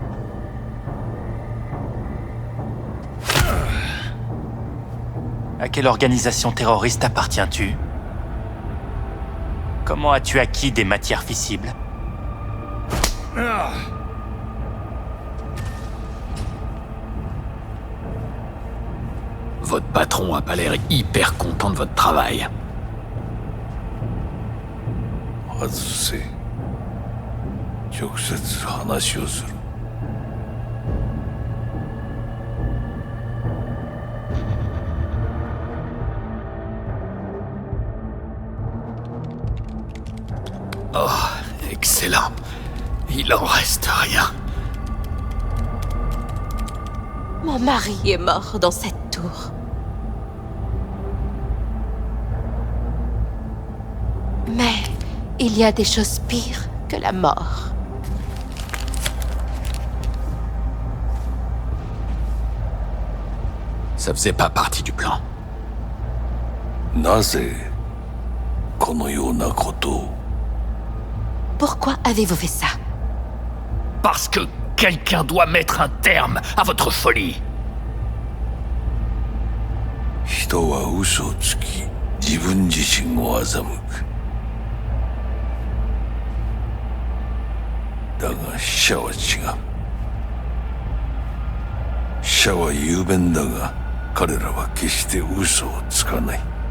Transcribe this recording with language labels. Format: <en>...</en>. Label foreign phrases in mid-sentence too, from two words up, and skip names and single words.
<fr>À quelle organisation terroriste appartiens-tu? Comment as-tu acquis des matières fissibles? Votre patron a pas l'air hyper content de votre travail.</fr> <ja>外せ。直接話をする。</ja> <fr>Oh, excellent. Il en reste rien. Mon mari est mort dans cette tour. Mais il y a des choses pires que la mort. Ça faisait pas partie du plan.</fr> <ja>なぜこのようなことを。</ja> <fr>Pourquoi avez-vous fait ça? Parce que quelqu'un doit mettre un terme à votre folie.</fr> <ja>人は嘘をつき、自分自身を欺く。だが死者は違う。死者は雄弁だが、彼らは決して嘘をつかない。</ja>